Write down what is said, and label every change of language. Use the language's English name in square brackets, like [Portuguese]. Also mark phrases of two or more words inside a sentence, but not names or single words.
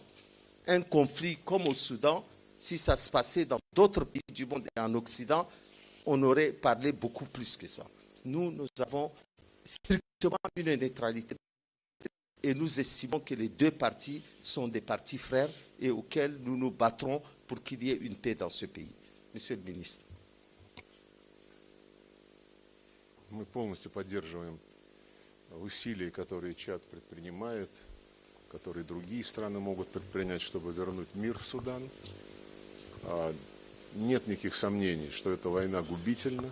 [French] Un conflit comme au Soudan, si ça se passait dans d'autres pays du monde et en Occident, on aurait parlé beaucoup plus que ça. Nous avons strictement une neutralité et nous estimons que les deux parties sont des parties frères et auxquelles nous nous battrons pour qu'il y ait une paix dans ce pays. Monsieur le ministre. [Russian] Мы полностью поддерживаем усилия, которые Чад предпринимает, которые другие страны могут предпринять, чтобы вернуть мир в Судан. Нет никаких сомнений, что эта война губительна.